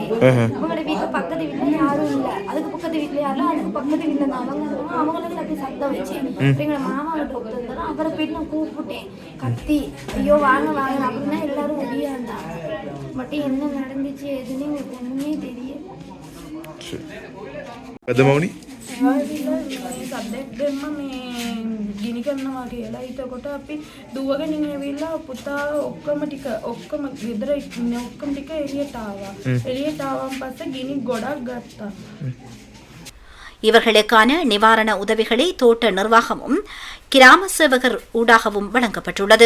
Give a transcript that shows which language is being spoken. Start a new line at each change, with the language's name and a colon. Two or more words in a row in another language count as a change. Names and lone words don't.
Tamil: அவங்களோட வீட்டு பக்கத்து வீட்டுல யாரும் இல்லை, அதுக்கு பக்கத்து வீட்டுல யாரும், அதுக்கு பக்கத்து வீட்டுல இருந்து அவங்களுக்கு அப்படி சத்தம் வச்சேன். எங்களோட மாமா டாக்டர் இருந்தாலும் அவரை போயிட்டு நான் கூப்பிட்டேன், கத்தி ஐயோ வாங்க வாங்க அப்படின்னா எல்லாரும் ஒடியா இருந்தாங்க. மட்டும் என்ன நடந்துச்சு எதுன்னு எங்களுக்கு ஒண்ணுமே தெரியல.
Sinhala: සබ්දෙක් දෙන්න මේ ගිනි කරනවා කියලා හිතකොට අපි දුවගෙන ඉවිල්ලා පුතා ඔක්කොම ගෙදර ඉන්න ඔක්කොම ටික එළියට ආවා. එළියට ආවන් පස්සේ ගිනි ගොඩක් ගත්තා.
Tamil: இவர்களுக்கான நிவாரண உதவிகளை தோட்ட நிர்வாகமும் கிராம சேவகர் ஊடாகவும் வழங்கப்பட்டுள்ளது.